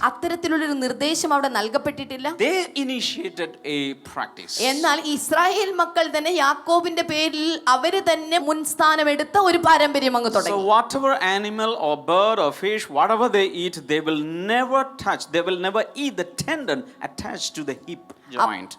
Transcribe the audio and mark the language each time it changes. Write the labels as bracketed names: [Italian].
[Malayalam] അത്തരത്തിലുള്ളൊരു നിർദ്ദേശം അവിടെ നൽകപ്പെട്ടിട്ടില്ല. [English] They initiated a practice. [Malayalam] എന്നാൽ ഇസ്രായേൽ മക്കൾ തന്നെ യാക്കോബിന്റെ പേരിൽ അവര് തന്നെ മുൻസ്ഥാനം എടുത്ത ഒരു പാരമ്പര്യം അങ്ങ് [English] So [Malayalam] തുടങ്ങി. [English] whatever animal or bird or fish, whatever they eat, they will never eat the tendon attached to the hip joint.